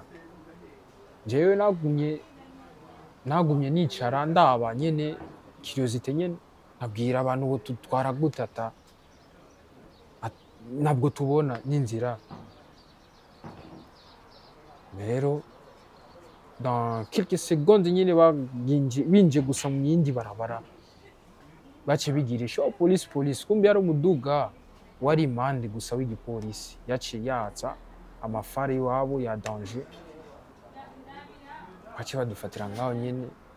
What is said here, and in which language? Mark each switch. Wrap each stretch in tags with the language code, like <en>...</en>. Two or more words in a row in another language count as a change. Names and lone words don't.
<rn>Jewe nagumye nicara ndaba nyene curiosité nyene nabwira abantu ngo tutwara gutata nabwo tubona n'inzira. Rero</rn> <fr>dans quelques secondes</fr> <rn>nyine binje gusa mu yindi barabara bace bigirisha police kumbe yari umuduga wari impande gusa w'igipolisi yaciye yatsa amafari iwabo ya danger bace badufatira ngaho nyine.</rn>